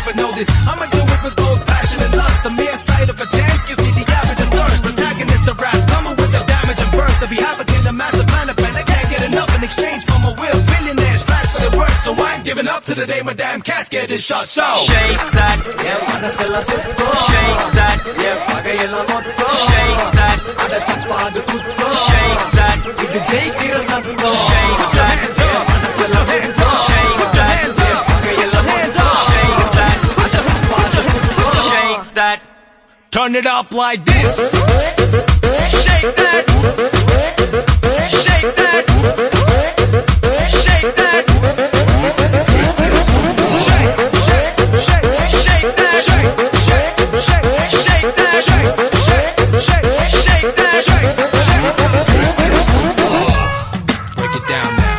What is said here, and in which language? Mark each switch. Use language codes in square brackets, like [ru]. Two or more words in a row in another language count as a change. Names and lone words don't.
[en] But know this, I'ma do it with both passion and lust. The mere sight of a chance gives me the avidest thirst. Protagonist of rap, coming with the damage and burst. To be havoc in a massive plan of plan, I can't get to the day my damn casket is shut. So Shake that, [ta] என் மனசெல்லாம் சுத்தம் [en] shake that, [ta] என் பகையெல்லாம் மொத்தம் [en] shake that, [ta] அட தப்பாது குத்தம் [en] shake that, [ta] இது ஜெயிக்கிற சத்தம் [en] shake that, [ta] என் மனசெல்லாம் சுத்தம் [en] shake that, [ta] என் பகையெல்லாம் மொத்தம் [en] shake that, [ta] அட தப்பாது குத்தம் [en] shake that, turn it up like this. shake that, shake that, shake that. Break it down now.